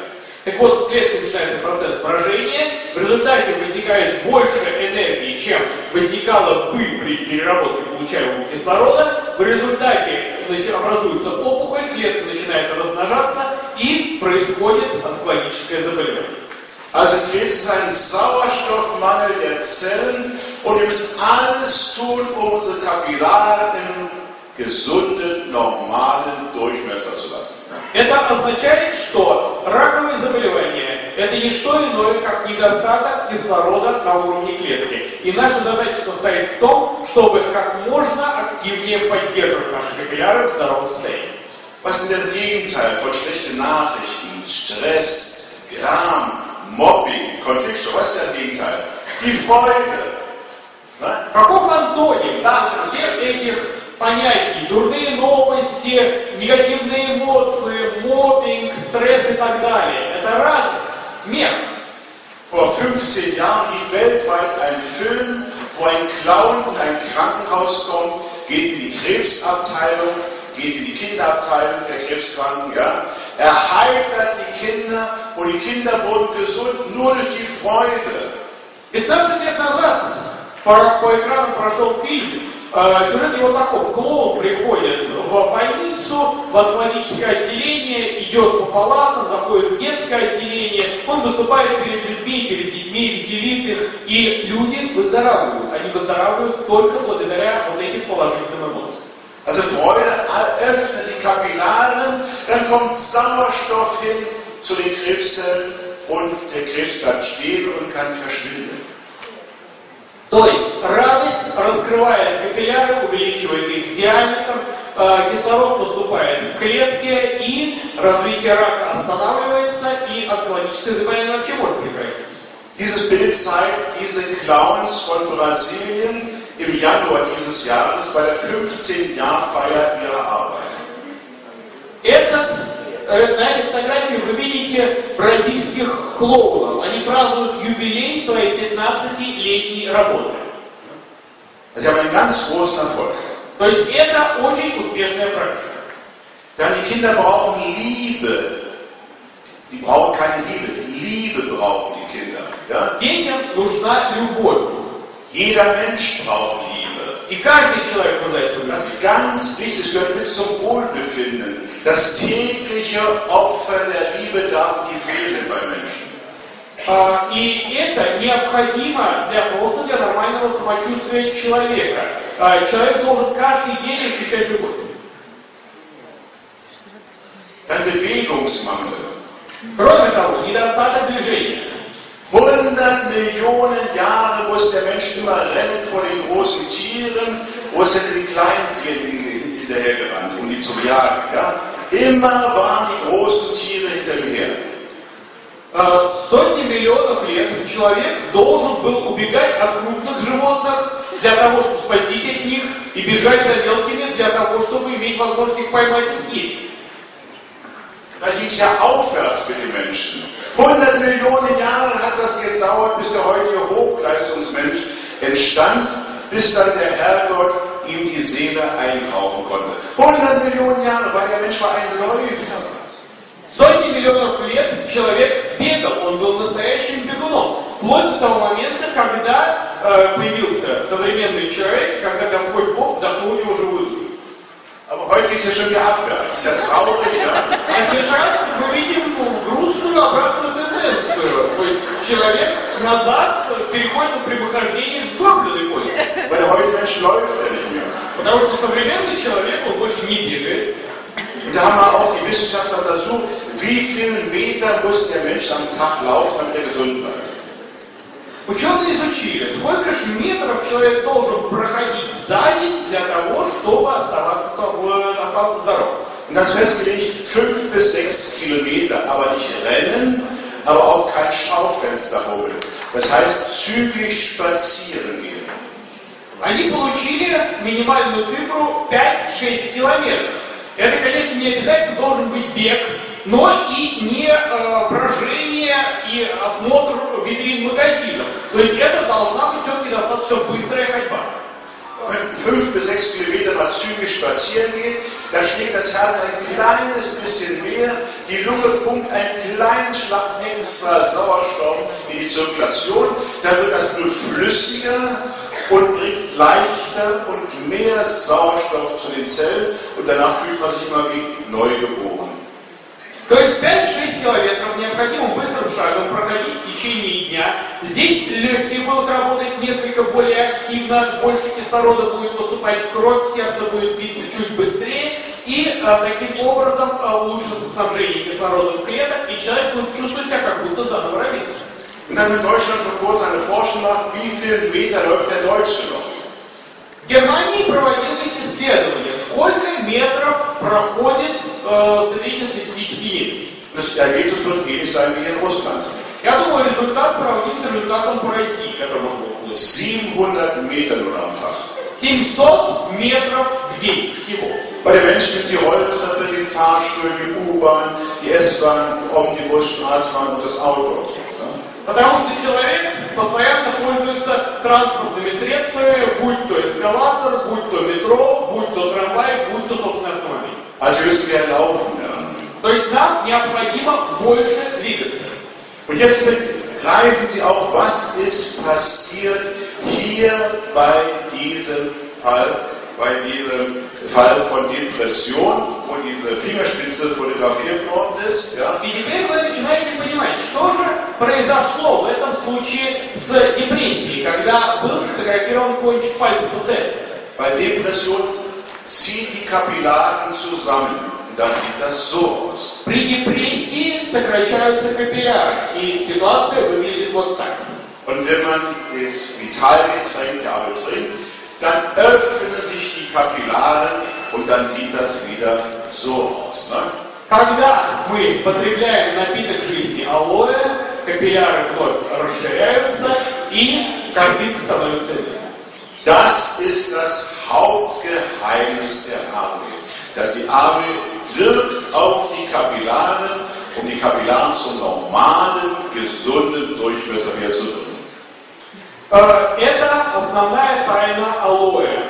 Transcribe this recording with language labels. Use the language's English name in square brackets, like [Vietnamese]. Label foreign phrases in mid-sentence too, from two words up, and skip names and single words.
[Russian] Так вот, в клетке начинается процесс брожения, в результате возникает больше энергии, чем возникало бы при переработке получаемого кислорода, в результате образуется опухоль, клетка начинает размножаться и происходит онкологическое заболевание. [German] Also Krebs ist ein Sauerstoffmangel der Zellen und wir müssen alles tun, um unsere Kapillaren im gesunden, normalen Durchmesser zu lassen. [Russian] Это означает, что раковые заболевания – это не что иное, как недостаток кислорода на уровне клетки. И наша задача состоит в том, чтобы как можно активнее поддерживать наши капилляры в здоровом состоянии. [German] Was ist das Gegenteil von schlechten Nachrichten, Stress, Gram, Mobbing, Konflikt? Was ist das Gegenteil? Die Freude. [Russian] Каков антоним всех этих понятий? Дурные новости, негативные эмоции, моббинг, стресс и так далее. Это радость, смех. [German] Vor 15 Jahren lief weltweit ein Film, wo ein Clown in ein Krankenhaus kommt, geht in die Krebsabteilung, geht in die Kinderabteilung der Krebskranken, ja. Er heitert die Kinder und die Kinder wurden gesund nur durch die Freude. [Russian] 15 лет назад по экранам прошел фильм. Сюжет его таков. Клоун приходит в больницу, в онкологическое отделение, идет по палатам, заходит в детское отделение, он выступает перед людьми, перед детьми, веселит их, и люди выздоравливают. Они выздоравливают только благодаря вот этим положительным эмоциям. [German] Also Freude öffnet die Kapillaren, dann kommt Sauerstoff hin zu den Krebszellen und der Krebs bleibt stehen und kann verschwinden. [Russian] То есть радость раскрывает капилляры, увеличивает их диаметр, кислород поступает в клетки, и развитие рака останавливается, и онкологическое заболевание вообще может прекратиться. [German] Dieses Bild zeigt diese Clowns von Brasilien im im Januar dieses Jahres bei der 15-Jahr-Feier ihrer Arbeit. [Russian] На этой фотографии вы видите бразильских клоунов. Они празднуют юбилей своей 15-летней работы. [German] Sie haben einen ganz großen Erfolg. [Russian] То есть это очень успешная практика. [German] Denn die Kinder brauchen Liebe. Die brauchen keine Liebe. Liebe brauchen die Kinder. Ja? [Russian] Детям нужна любовь. [German] Jeder Mensch braucht Liebe. [Russian] И каждый человек нуждается в любви. [German] Das ist ganz wichtig, das gehört mit zum Wohlbefinden. Das tägliche Opfer der Liebe darf nie fehlen bei Menschen. [Russian] И это необходимо просто для нормального самочувствия человека. Человек должен каждый день ощущать любовь. [German] Dann Bewegungsmangel. [Russian] Кроме того, недостаток движения. [German] 100 Millionen Jahre muss der Mensch immer rennen vor den großen Tieren, wo es sind die kleinen Tiere hinterhergerannt, um die zu jagen. Ja? Immer waren die großen Tiere hinter ihm her. [Russian] Сотни миллионов лет человек должен был убегать от крупных животных для того, чтобы спастись от них, и бежать за мелкими для того, чтобы иметь возможность их поймать и съесть. [German] Da ging es ja aufwärts mit den Menschen. 100 Millionen Jahre hat das gedauert, bis der heutige Hochleistungsmensch entstand, bis dann der Herrgott ihm die Seele einhauchen konnte. 100 Millionen Jahre, weil der Mensch war ein Läufer. [Russian] Сотни миллионов лет человек бегал, он был настоящим бегуном. Вплоть до того момента, когда появился современный человек, когда Господь Бог вдохнул в него живую душу. [German] Aber heute geht es ja schon wieder abwärts. Das ist ja traurig, ja? [Russian] А сейчас мы видим грустную обратную тенденцию. То есть человек назад переходит на прямохождение в сгорбленной форме. [German] Weil der heutige Mensch läuft ja nicht mehr. [Russian] Потому что современный человек, он больше не бегает. [German] Und da haben auch die Wissenschaftler untersucht, wie viele Meter muss der Mensch am Tag laufen, damit er gesund bleibt. [Russian] Ученые изучили, сколько же метров человек должен проходить за день для того, чтобы оставаться здоровым. [German] Und das festgelegt 5 bis 6 Kilometer, aber nicht rennen, aber auch kein Schaufenster holen. Das heißt, zügig spazieren gehen. [Russian] Они получили минимальную цифру 5-6 километров. Это, конечно, не обязательно должен быть бег, но и не брожение и осмотр витрин магазинов. То есть это должна быть все-таки достаточно быстрая ходьба. [German] 5 bis 6 Kilometer mal zügig spazieren gehen, da schlägt das Herz ein kleines bisschen mehr, die Lunge pumpt einen kleinen Schlag extra Sauerstoff in die Zirkulation, dann wird das Blut flüssiger und bringt leichter und mehr Sauerstoff zu den Zellen und danach fühlt man sich immer wie neugeboren. [Russian] То есть 5-6 километров необходимо быстрым шагом проходить в течение дня. Здесь легкие будут работать несколько более активно, больше кислорода будет поступать в кровь, сердце будет биться чуть быстрее, и таким образом улучшится снабжение кислородом клеток, и человек будет чувствовать себя как будто заново родился. [German] Und dann in Deutschland vor kurzem eine Forschung gemacht, wie viele Meter läuft der Deutsche noch? [Russian] В Германии проводилось исследование, сколько метров проходит среднестатистический немец. [German] Das Ergebnis wird ähnlich sein wie in Russland. [Russian] Я думаю, результат сравним с результатом по России, который можно было. [German] 700 Meter nur am Tag. [Russian] 700 метров в день всего. [German] Bei den Menschen mit die Rolltreppe, den Fahrstuhl, die U-Bahn, die S-Bahn, die Omnibus, Straßenbahn und das Auto. [Russian] Потому что человек постоянно пользуется транспортными средствами, будь то эскалатор, будь то метро, будь то трамвай, будь то собственный автомобиль. [German] Also müssen wir laufen lernen. [Russian] То есть нам необходимо больше двигаться. [German] Und jetzt begreifen Sie auch, was ist passiert hier bei diesem Fall von Depression, wo diese Fingerspitze fotografiert worden ist. Ja? [Russian] И теперь вы начинаете понимать, что же произошло в этом случае с депрессией, когда был сфотографирован кончик пальца пациента. [German] Bei Depression ziehen die Kapillaren zusammen. Dann sieht das so aus. [Russian] При депрессии сокращаются капилляры, и ситуация выглядит вот так. [German] Und wenn man das Vitalgetränk aber trinkt, dann öffnen sich die Kapillaren und dann sieht das wieder so aus. Ne? [Russian] Когда мы потребляем напиток жизни алоэ, капилляры вновь расширяются, и картинка становится видна. [German] Das ist das Hauptgeheimnis der Aloe, dass die Aloe wirkt auf die Kapillaren, um die Kapillaren zum normalen, gesunden Durchmesser wieder zu bringen. [Russian] Это основная тайна алоэ.